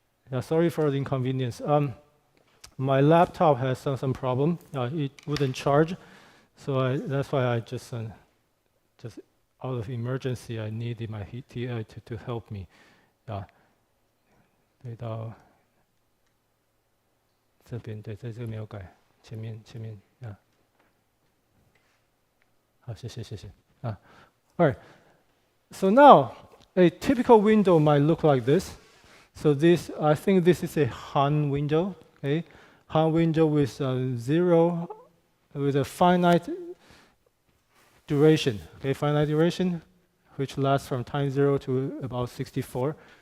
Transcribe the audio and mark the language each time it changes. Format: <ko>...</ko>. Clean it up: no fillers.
<en>Yeah, sorry for the inconvenience. My laptop has some problem. It wouldn't charge, so that's why I just out of emergency, I needed my TI to help me.</en> <zh>对到这边，对，这个没有改，前面啊，好，谢谢啊。</zh> <en>All right. So now a typical window might look like this. So I think this is a Han window. Okay, Han window with zero, with a finite duration. Okay, finite duration, which lasts from time 0 to about 64.</en>